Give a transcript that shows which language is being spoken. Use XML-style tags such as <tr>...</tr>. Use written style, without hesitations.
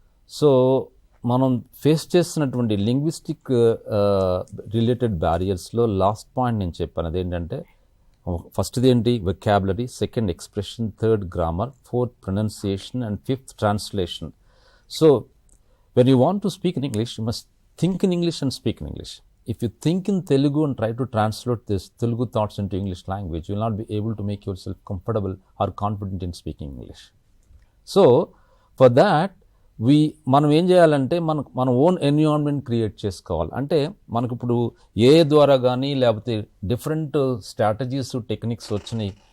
<te>So మనం face చేస్తున్నటువంటి linguistic related బ్యారియర్స్లో last point నేను చెప్పాను, అదేంటంటే ఫస్ట్ది ఏంటి, vocabulary, second expression, third grammar, fourth pronunciation and fifth translation.</te> <en>So when you want to speak in English, you must think in English and speak in English. If you think in Telugu and try to translate this Telugu thoughts into English language, you will not be able to make yourself comfortable or confident in speaking English. So for that,</en> <te>మనం ఏం చేయాలంటే మన own environment create చేసుకోవాలి. అంటే మనకు ఇప్పుడు AI ద్వారా కానీ లేకపోతే డిఫరెంట్ స్ట్రాటజీస్, టెక్నిక్స్ వచ్చినాయి.</te>